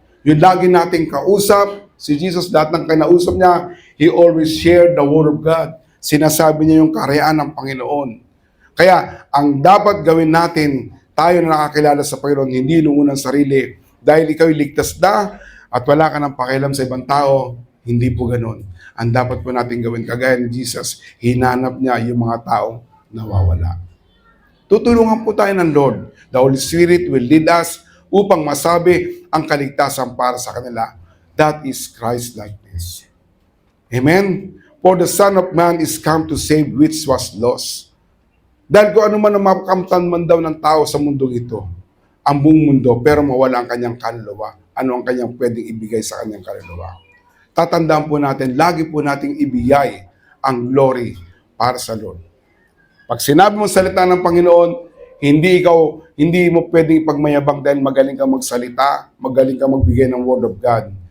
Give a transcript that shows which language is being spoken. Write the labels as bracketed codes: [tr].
[tl] Yung lagi nating kausap, si Jesus, lahat ng kinausap niya, He always shared the Word of God. Sinasabi niya yung karyaan ng Panginoon. Kaya, ang dapat gawin natin, tayo na nakakilala sa Panginoon, hindi inuunang sarili. Dahil ikaw ligtas na at wala ka ng pakialam sa ibang tao, hindi po ganun. Ang dapat po natin gawin, kagaya ni Jesus, hinanap niya yung mga taong nawawala. Tutulungan po tayo ng Lord. [en] The Holy Spirit will lead us upang masabi ang kaligtasan para sa kanila. That is Christ-likeness. Amen? For the Son of Man is come to save which was lost. [tl] Dahil kung ano man ang makamtan man daw ng tao sa mundong ito, ang buong mundo, pero mawala ang kanyang kaluluwa. Ano ang kanyang pwedeng ibigay sa kanyang kaluluwa? Tatandaan po natin, lagi po nating ibigay ang glory para sa Lord. Pag sinabi mo salita ng Panginoon, hindi mo pwedeng ipagmayabang dahil magaling kang magsalita, magaling kang magbigay ng Word of God.